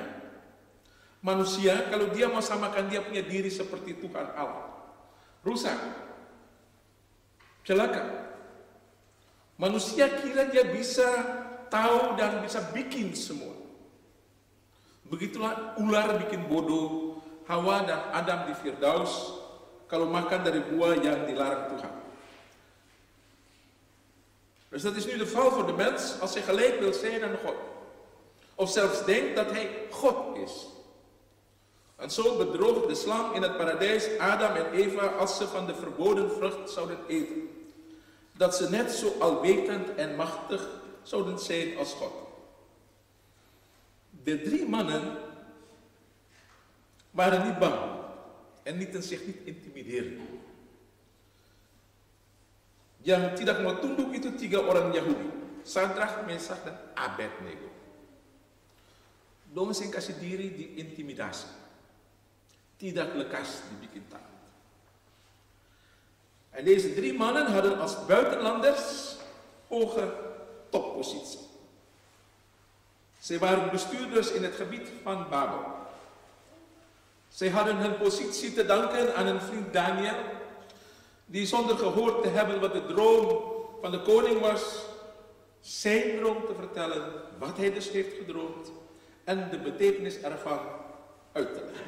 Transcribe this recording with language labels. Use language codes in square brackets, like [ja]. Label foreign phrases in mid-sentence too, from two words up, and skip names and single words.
[id] Manusia kalau dia mau samakan dia punya diri seperti Tuhan Allah, rusak, celaka. Manusia kira dia bisa tahu dan bisa bikin semua. Begitulah ular bikin bodoh Hawa dan Adam di Firdaus kalau makan dari buah yang dilarang Tuhan. [nl] Dus dat is nu de val voor de mens als hij gelijk wil zijn aan God. Of zelfs denkt dat hij God is. En zo bedroog de slang in het paradijs Adam en Eva als ze van de verboden vrucht zouden eten. Dat ze net zo alwetend en machtig zouden zijn als God. De 3 mannen waren niet bang en lieten zich niet intimideren. [id] Yang tidak mau tunduk itu 3 orang Yahudi, Sadrach, Mesach, dan Abednego. [abs] Dong sing kasih diri diintimidasi, tidak lekas dibikin takut. [nl] En deze 3 mannen hadden als buitenlanders hoge toppositie. Ze waren bestuurders in het gebied van Babel. Zij hadden hun positie te danken aan een vriend Daniel, die zonder gehoord te hebben wat de droom van de koning was, zijn droom te vertellen, wat hij dus heeft gedroomd en de betekenis ervan uit te leggen.